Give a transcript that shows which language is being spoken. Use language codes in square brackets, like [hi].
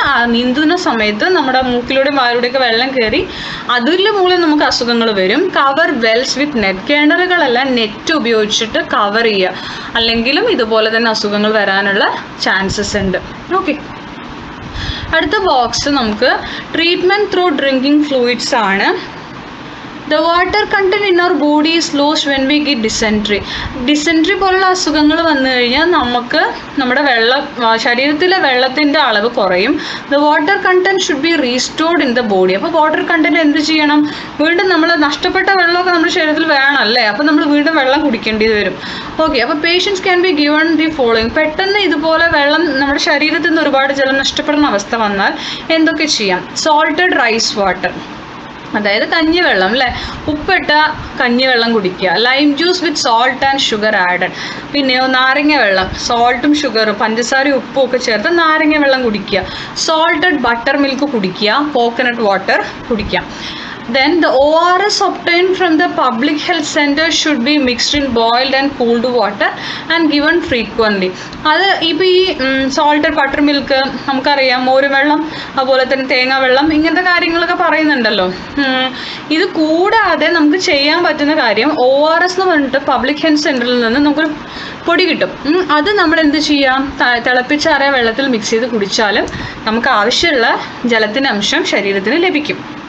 [ml] ആ നീന്തുന്ന സമയത്ത് നമ്മുടെ മൂക്കിലൂടെയും വായിലൂടെയൊക്കെ വെള്ളം കയറി അതിൽ മൂലം നമുക്ക് അസുഖങ്ങൾ വരും. [en] Cover wells with net. [ml] കിണറുകളെല്ലാം നെറ്റ് ഉപയോഗിച്ചിട്ട് കവർ ചെയ്യുക, അല്ലെങ്കിലും ഇതുപോലെ തന്നെ അസുഖങ്ങൾ വരാനുള്ള ചാൻസസ് ഉണ്ട്. ഓക്കെ, അടുത്ത ബോക്സ് നമുക്ക് [en] treatment through drinking fluids [ml] ആണ്. [en] The water content in our body is lost when we get dysentery. [ml] Dysentery പോലുള്ള അസുഖങ്ങൾ വന്നു കഴിഞ്ഞാൽ നമുക്ക് നമ്മുടെ ശരീരത്തിലെ വെള്ളത്തിൻ്റെ അളവ് കുറയും. [en] The water content should be restored in the body. [ml] അപ്പോൾ വാട്ടർ കണ്ടന്റ് എന്ത് ചെയ്യണം? വീണ്ടും നമ്മൾ നഷ്ടപ്പെട്ട വെള്ളമൊക്കെ നമ്മുടെ ശരീരത്തിൽ വേണമല്ലേ, അപ്പോൾ നമ്മൾ വീണ്ടും വെള്ളം കുടിക്കേണ്ടി വരും. ഓക്കെ, അപ്പോൾ [en] Patients can be given the following. [ml] പെട്ടെന്ന് ഇതുപോലെ വെള്ളം നമ്മുടെ ശരീരത്തിൽ നിന്ന് ഒരുപാട് ജലം നഷ്ടപ്പെടുന്ന അവസ്ഥ വന്നാൽ എന്തൊക്കെ ചെയ്യാം? [en] salted rice water, [ml] അതായത് കഞ്ഞിവെള്ളം അല്ലേ, ഉപ്പിട്ട കഞ്ഞിവെള്ളം കുടിക്കുക. [en] Lime juice with salt and sugar added. [ml] പിന്നെയോ നാരങ്ങ വെള്ളം, സോൾട്ടും ഷുഗറും പഞ്ചസാരയും ഉപ്പും ഒക്കെ ചേർത്ത് നാരങ്ങ വെള്ളം കുടിക്കുക. സോൾട്ടഡ് ബട്ടർ മിൽക്ക് കുടിക്കുക. കോക്കനട്ട് വാട്ടർ കുടിക്കുക. [en] Then the ORS obtained from the public health center should be mixed in boiled and cooled water and given frequently. [ml] അത് ഇപ്പോൾ ഈ സോൾട്ടഡ് ബട്ടർ മിൽക്ക് നമുക്കറിയാം, മോരുവെള്ളം, അതുപോലെ തന്നെ തേങ്ങ വെള്ളം, ഇങ്ങനത്തെ കാര്യങ്ങളൊക്കെ പറയുന്നുണ്ടല്ലോ. ഇത് കൂടാതെ നമുക്ക് ചെയ്യാൻ പറ്റുന്ന കാര്യം ORS എന്ന് പറഞ്ഞിട്ട് പബ്ലിക് ഹെൽത്ത് സെൻറ്ററിൽ നിന്ന് നമുക്ക് പൊടി കിട്ടും. അത് നമ്മൾ എന്ത് ചെയ്യാം? തിളപ്പിച്ചാറിയ വെള്ളത്തിൽ മിക്സ് ചെയ്ത് കുടിച്ചാലും നമുക്ക് ആവശ്യമുള്ള ജലത്തിൻ്റെ അംശം ശരീരത്തിന് ലഭിക്കും.